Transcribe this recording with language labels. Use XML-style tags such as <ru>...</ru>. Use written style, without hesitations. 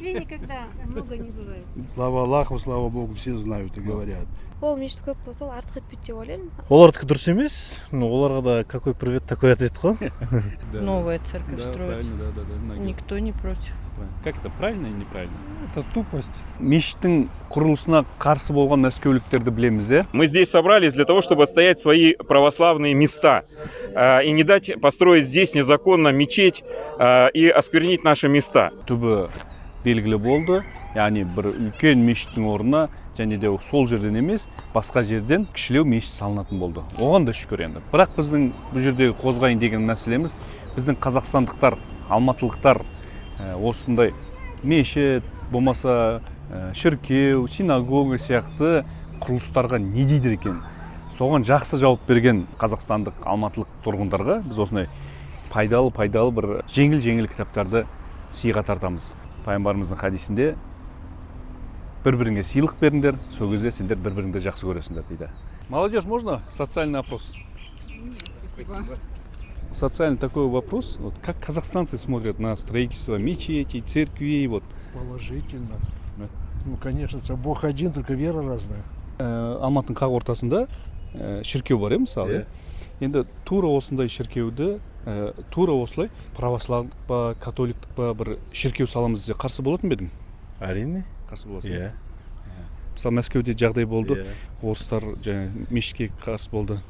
<ru>Никогда много не бывает. Слава Аллаху, слава Богу, все знают и говорят.</ru> <kk>Ол мешіт көп болса, ол артық етпейді деп ойлаймын. Олардікі дұрыс емес, но оларға да</kk> <ru>какой привет, такой ответ</ru> <kk>қой.</kk> <ru>Новая церковь строится. Да. Никто не против. Как это, правильно или неправильно? Это тупость.</ru> <kk>Мешіттің құрылысына қарсы болған мәскеуліктерді білеміз, иә?</kk> <ru>Мы здесь собрались для того, чтобы отстоять свои православные места и не дать построить здесь незаконно мечеть и осквернить наши места.</ru> <kk>Түбі белгілі болды, яғни бір үлкен мешіттің орнына және де сол жерден емес, басқа жерден кішілеу мешіт салынатын болды. Оған да шүкір енді. Бірақ біздің бұл жердегі қозғайын деген мәселеміз, біздің қазақстандықтар, алматылықтар осындай мешіт, болмаса шіркеу, синагога сияқты құрылыстарға не дейді екен. Соған жақсы жауап берген қазақстандық, алматылық тұрғындарға біз осындай пайдалы бір жеңіл кітаптарды сыйға тартамыз. Пайғамбарымыздың хадисінде бір-біріңе сыйлық беріңдер, сол кезде сендер бір-біріңді жақсы көресіңдер дейді.</kk> <ru>Молодежь, можно социальный опрос? Спасибо. Социальный такой вопрос. Вот как казахстанцы смотрят на строительство мечетей, церквей? Вот. Положительно. Да. Ну, конечно, Бог один, только вера разная.</ru> <kk>Алматының қақ ортасында шіркеу бар, мысалы. Енді тура осындай шіркеуді, тура осылай православдық па, католиктік па бір шіркеу саламыз десе қарсы болатын ба едің? Әрине. Қарсы боласың. Иә. Мысалы Мәскеуде жағдай болды, орыстар жаңа мешітке қарсы болды.</kk>